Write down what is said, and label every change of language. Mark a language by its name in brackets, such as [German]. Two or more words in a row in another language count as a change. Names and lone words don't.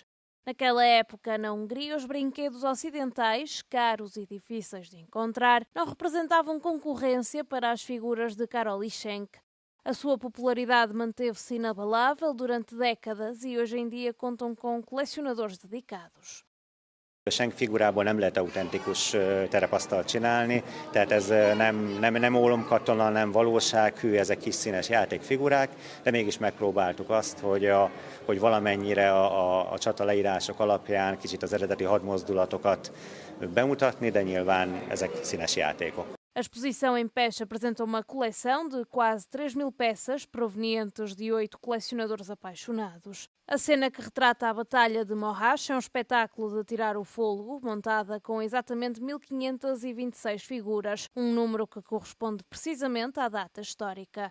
[Portuguese] Naquela época, na Hungria, os brinquedos ocidentais, caros e difíceis de encontrar, não representavam concorrência para as figuras de Karol Ischenk. A sua popularidade manteve-se inabalável durante décadas e hoje em dia contam com colecionadores dedicados. [Hungarian] Senki figurából nem lehet autentikus terepasztalt csinálni, tehát ez nem ólomkatona, nem valósághű, ezek kis színes játékfigurák, de mégis megpróbáltuk azt, hogy valamennyire a csata leírások alapján kicsit az eredeti hadmozdulatokat bemutatni, de nyilván ezek színes játékok. [Portuguese] A exposição em Pest apresenta uma coleção de quase 3.000 peças provenientes de 8 colecionadores apaixonados. A cena que retrata a Batalha de Mohacs é um espetáculo de tirar o fôlego, montada com exatamente 1.526 figuras, um número que corresponde precisamente à data histórica.